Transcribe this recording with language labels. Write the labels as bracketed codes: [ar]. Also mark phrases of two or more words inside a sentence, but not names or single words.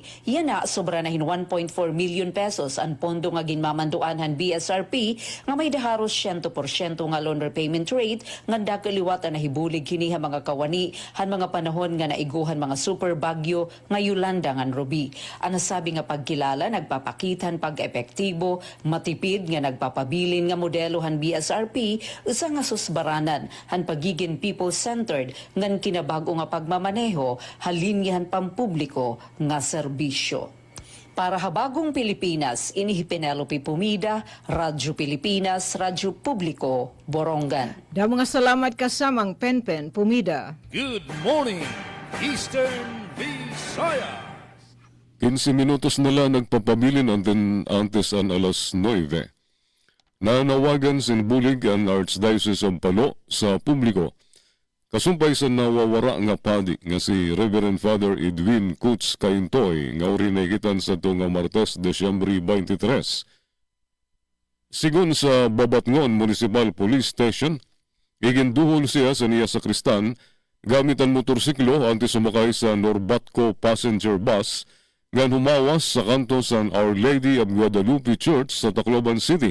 [war] Yan na sobra na hin 1.4 million pesos ang pondo nga ginmamanduan han BSRP nga may daharos 100% nga [en] loan repayment rate [war] nga dakaliwat na hibulig kini ha mga kawani han mga panahon nga naiguhan mga super bagyo nga Yolanda ngan Ruby. Ang nasabi nga pagkilala nagpapakitan pag-epektibo, matipid nga nagpapabilin nga modelo han BSRP usa nga susbaranan han pagiging people-centered ngan kinabago nga pagmamaneho halinyahan pampubliko nga serbisyo. Para Habagong Pilipinas, ini Penelope Pumida, Radyo Pilipinas, Radyo Publiko, Borongan. Da mga salamat kasamang Penpen Pumida. [en] Good morning, Eastern Visayas. [war] 15 minutos na lang nagpapabilin antes ang alas 9. Nanawagan sinbulig ang Archdiocese of Palo sa publiko. Kasumpay sa nawawara nga padi nga si Reverend Father Edwin Kutz Kaintoy nga urinagitan sa ito nga Martes, Desyembre 23. Sigun sa Babatngon Municipal Police Station, iginduhol siya sa niya sa Kristan gamit ang motorsiklo antes sumakay sa Norbatco [en] passenger bus [war] nga humawas sa kanto sa Our Lady of Guadalupe Church sa Tacloban City.